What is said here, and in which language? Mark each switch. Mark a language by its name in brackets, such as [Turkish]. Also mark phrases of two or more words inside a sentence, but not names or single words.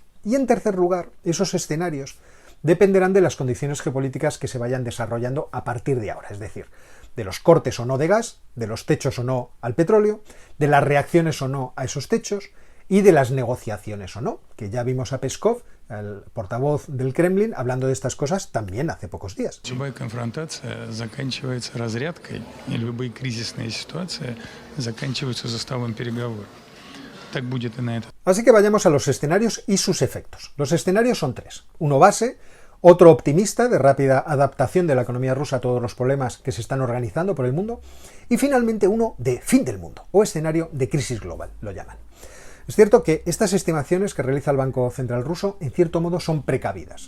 [Spanish] Y en tercer lugar, esos escenarios dependerán de las condiciones geopolíticas que se vayan desarrollando a partir de ahora, es decir, de los cortes o no de gas, de los techos o no al petróleo, de las reacciones o no a esos techos y de las negociaciones o no, que ya vimos a Peskov, el portavoz del Kremlin, hablando de estas cosas también hace pocos días. [Russian] Любая конфронтация заканчивается разрядкой, и любые кризисные ситуации заканчиваются заставом переговоров. Так будет и на этот. [Spanish] Así que vayamos a los escenarios y sus efectos. Los escenarios son 3. Uno base, otro optimista, de rápida adaptación de la economía rusa a todos los problemas que se están organizando por el mundo, y finalmente uno de fin del mundo, o escenario de crisis global, lo llaman. Es cierto que estas estimaciones que realiza el Banco Central ruso, en cierto modo, son precavidas.